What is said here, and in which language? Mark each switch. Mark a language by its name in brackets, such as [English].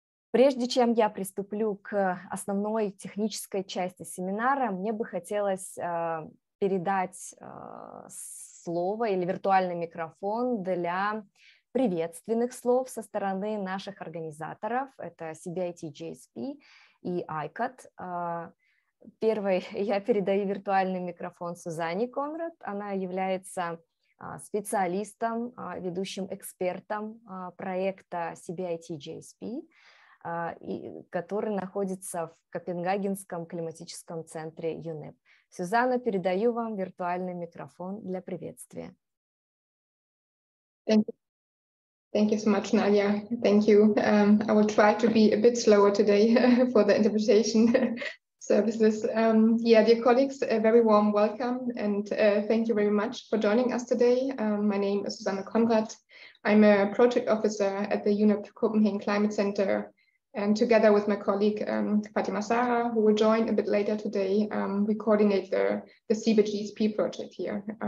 [Russian] Прежде чем я приступлю к основной технической части семинара, мне бы хотелось передать слово или виртуальный микрофон для приветственных слов со стороны наших организаторов. Это CBIT-GSP и ICAT. Первой я передаю виртуальный микрофон Сюзанне Конрад. Она является специалистом, ведущим экспертом проекта CBIT-GSP, который находится в Копенгагенском климатическом центре UNEP. Сюзанна, передаю вам виртуальный микрофон для приветствия. [English] Thank you so much, Nadia. Thank you. I will try to be a bit slower today for the interpretation services. Yeah, dear colleagues, a very warm welcome and thank you very much for joining us today. My name is Susanne Konrad. I'm a project officer at the UNEP Copenhagen Climate Center, and together with my colleague Fatima Sarah, who will join a bit later today, we coordinate the CBIT-GSP project here.